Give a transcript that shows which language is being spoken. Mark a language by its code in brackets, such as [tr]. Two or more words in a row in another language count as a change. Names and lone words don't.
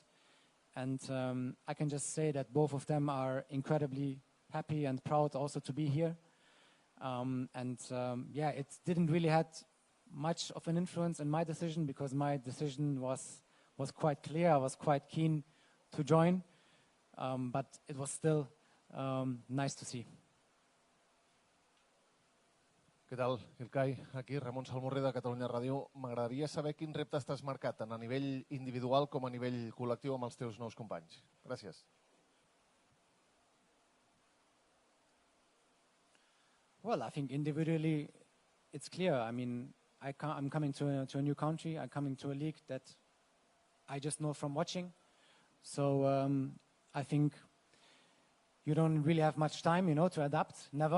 [en] And I can just say that both of them are incredibly happy and proud also to be here. It didn't really have much of an influence in my decision, because my decision was quite clear. I was quite keen to join, but it was still nice to see. [ca] Què tal, Ilkay? Aquí, Ramon Salmorri de Catalunya Ràdio. M'agradaria saber quin repte t'has marcat, tant a nivell individual com a nivell col·lectiu amb els teus nous companys. Gràcies. [en] Well, I think individually it's clear. I mean, I'm coming to a new country. I'm coming to a league that I just know from watching. So I think you don't really have much time, to adapt, never.